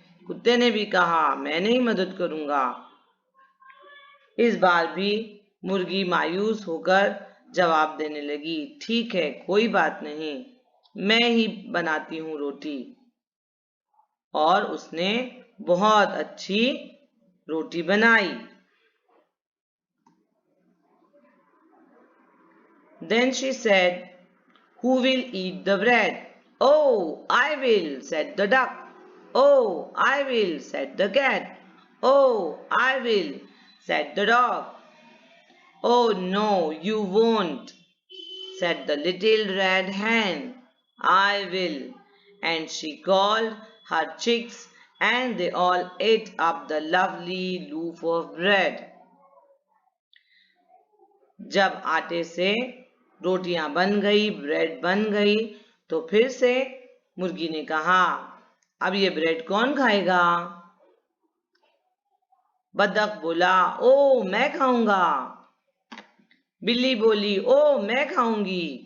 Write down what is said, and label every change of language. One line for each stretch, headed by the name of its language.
Hindi: कुत्ते ने भी कहा, मैं नहीं मदद करूंगा। इस बार भी मुर्गी मायूस होकर जवाब देने लगी, ठीक है, कोई बात नहीं, मैं ही बनाती हूँ रोटी। और उसने बहुत अच्छी रोटी बनाई।
English: Then she said, "Who will eat the bread?" "Oh, I will," said the duck. "Oh, I will," said the cat. "Oh, I will," said the dog. "Oh, no, you won't," said the little red hen. "I will." And she called her chicks, and they all ate up the lovely loaf of bread.
Hindi: जब आटे से रोटियां बन गई, bread बन गई, तो फिर से मुर्गी ने कहा, अब ये ब्रेड कौन खाएगा? बतख बोला, ओ मैं खाऊंगा। बिल्ली बोली, ओ मैं खाऊंगी।